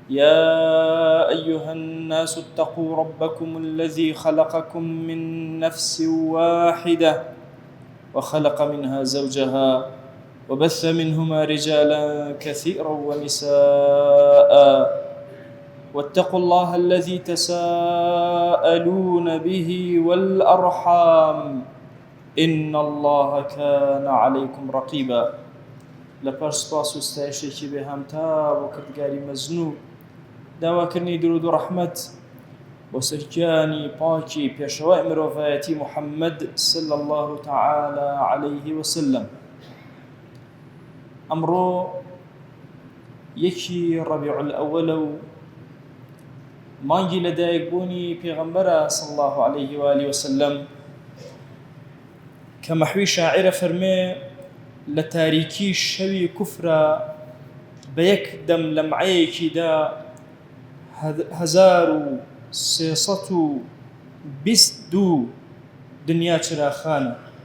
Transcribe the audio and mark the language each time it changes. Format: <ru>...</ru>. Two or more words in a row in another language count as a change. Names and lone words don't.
<ar>يا أيها الناس اتقوا ربكم الذي خلقكم من نفس واحدة وخلق منها زوجها وبث منهما رجالا كثيرا ونساء واتقوا الله الذي تساءلون به والأرحام إن الله كان عليكم رقيبا.</ar> <ckb>لپاش سپاس و ستایشێکی بێهامتا بۆ کردگاری مەزنوو داواکردنی درود و ڕەحمەت بۆ سەرگیانی پاکی پێشەوای مرۆڤایەتی محەممەد</ckb> <ar>صلی الله تعالى عليه وسلم.</ar> <ckb>ئەمڕۆ یەکی ڕەبیع الأوەلە و مانگی لەدایکبوونی پێغەمبەرە</ckb> <ar>صلی الله عليه وآله وسلم</ar> <ckb>کە مەحوی شاعرە فەرمێ لە تاریکی شەوی کوفرە بە یەک دەم لەمعەیەکیدا 1322 دنیا چراخانە.</ckb>